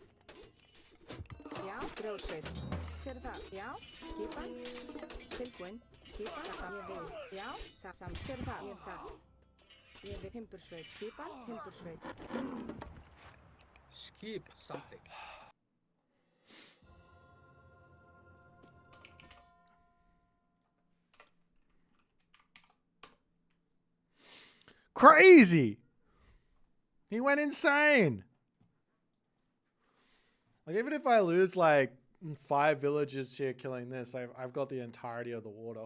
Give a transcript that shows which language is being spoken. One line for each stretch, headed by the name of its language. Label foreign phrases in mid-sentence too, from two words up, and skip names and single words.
Icelandic: Já. Grjótsveit. Hver er það? Já. Skipan. Tilbúin. Skipan. Ég vil. Já. Samt. Hver er það? Ég satt. Ég vil timbursveit. Skipan. Timbursveit. Skip, samþykkt.
English: Crazy! He went insane! Like, even if I lose, like, 5 villages here killing this, I've got the entirety of the water.